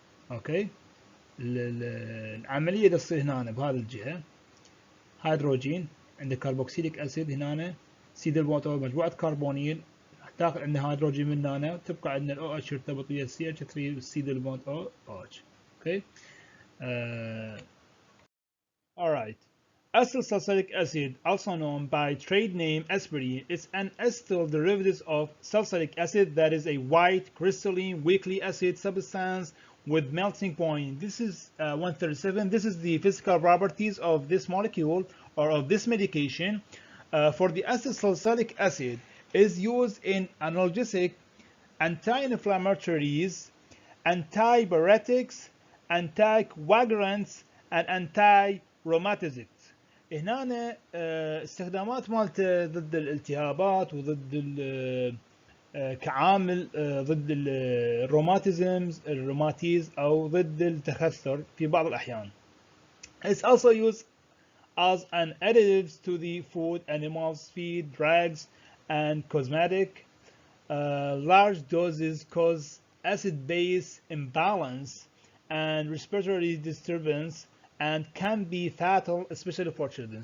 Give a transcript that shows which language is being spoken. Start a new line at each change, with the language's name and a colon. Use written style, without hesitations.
Arabic: Okay, العملية تصير هنا بهذه الجهة، هيدروجين عندك كربوكسيليك اسيد هنا سيد البوتو مجموعة كربونيل تاخذ عندنا هيدروجين من هنا تبقى عندنا ال OH يرتبط ويا CH3 والسيد البوند OH.
English: Okay. Alright. Acetyl salicylic acid, also known by trade name aspirin, is an acetyl derivative of salicylic acid that is a white crystalline weakly acid substance with melting point. This is 137. This is the physical properties of this molecule or of this medication. For the acetyl salicylic acid is used in analgesic, anti-inflammatories, antipyretics, anticoagulants, and anti-rheumatics.
Arabic: هنا استخدامات مالته ضد الالتهابات وضد كعامل ضد الروماتيزم او ضد التخثر في بعض الاحيان.
English: It's also used as an additive to the food, animals, feed, drugs, and cosmetic. Large doses cause acid-base imbalance and respiratory disturbance and can be fatal, especially for children.